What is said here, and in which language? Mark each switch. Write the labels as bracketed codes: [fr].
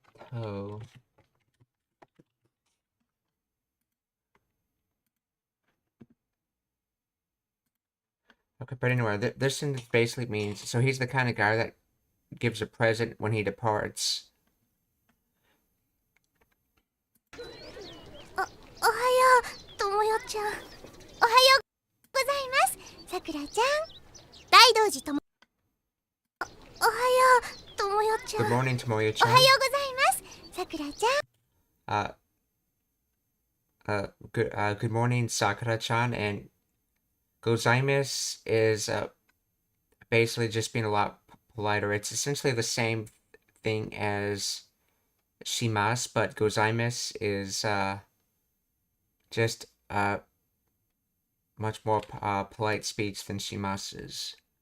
[en] To. Okay, but anyway, this sentence basically means, so he's the kind of guy that gives a present when he departs. [ja] おはよう、ともよちゃん。おはようございます、さくらちゃん。大道寺とも。おはよう、ともよちゃん。 [en] Good morning, Tomoyo-chan. [ja] おはようございます、さくらちゃん。 [en] Good morning, Sakura-chan, and gozaimasu is basically just being a lot politer. It's essentially the same thing as shimasu, but gozaimasu is just much more polite speech than shimasu is.